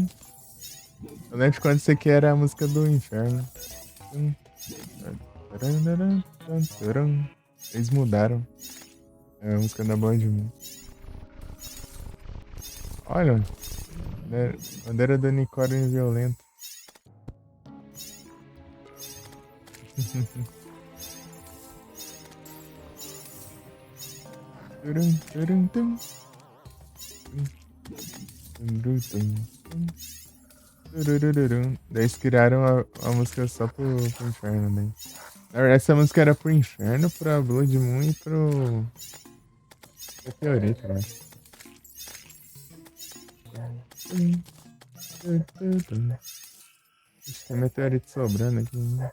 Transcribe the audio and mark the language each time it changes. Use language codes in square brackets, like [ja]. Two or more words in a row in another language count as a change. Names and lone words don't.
[pt] Eu lembro de quando isso aqui era a música do inferno. Tum, tarararum, tum, tarum. Eles mudaram. É a música da Band. Olha, bandeira do unicórnio violento. Turum, turum, tum. Tum, tum, tum, tum. Turururum. Daí eles criaram a música só pro inferno, né? Na verdade, essa música era pro inferno, pra Blood Moon e pro Meteorito, eu acho. Ixi, tem meteorito sobrando aqui, né?